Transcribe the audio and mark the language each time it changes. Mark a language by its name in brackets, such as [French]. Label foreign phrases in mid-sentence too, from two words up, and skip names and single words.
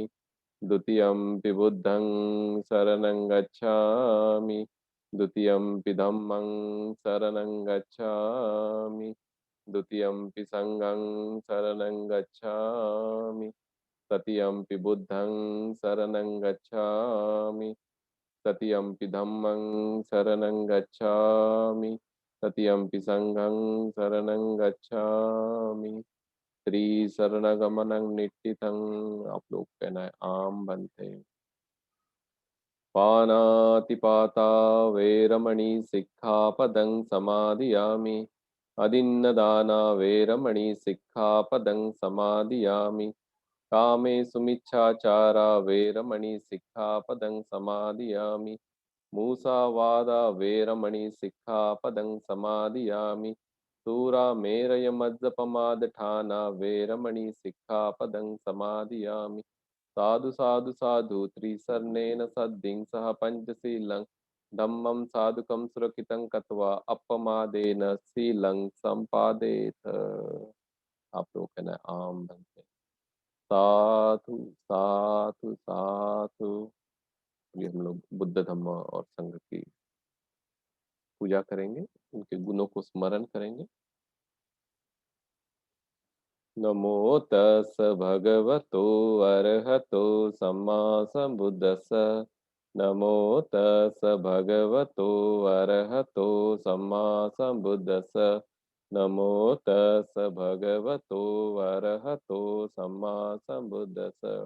[Pali] द्वितीयम्पि बुद्धं शरणं गच्छामि, द्वितीयम्पि धम्मं शरणं गच्छामि, द्वितीयम्पि संघं शरणं गच्छामि, तृतीयम्पि बुद्धं शरणं गच्छामि, तृतीयम्पि धम्मं शरणं गच्छामि, तृतीयम्पि संघं शरणं गच्छामि। त्रिशरणगमनं निट्ठितं। [Hindi] आप लोग कहना है, आम बनते। [Pali] पानातिपाता वेरमणि सिक्खापदं समादियामि। अदिन्नदाना वेरमणि सिक्खापदं समादियामि। कामेषु मिच्छाचारा वेरमणि सिक्खापदं समादियामि। मूसावादा वेरमणि सिक्खापदं समादियामि। शूरामेरयमज्जपमादठाना वेरमणि सिक्खापदं समादियामि। साधु साधु साधु त्रिसरणेन सद्धिं सह पंचशीलं धम्मं साधुकं सुरक्षितं कृत्वा अपमादेन शीलं संपादेत। [Hindi] आप लोग कहना है, आम बनते। [Pali] साधु साधु साधु। [Hindi] ये हम लोग बुद्ध धम्म और संघ की पूजा करेंगे, उनके गुणों को स्मरण करेंगे। [Pali] नमो तस् भगवतो अरहतो सम्मा सम्बुद्दस्स। नमो तस् भगवतो अरहतो सम्मा सम्बुद्दस्स। नमो तस् भगवतो अरहतो सम्मा सम्बुद्दस्स।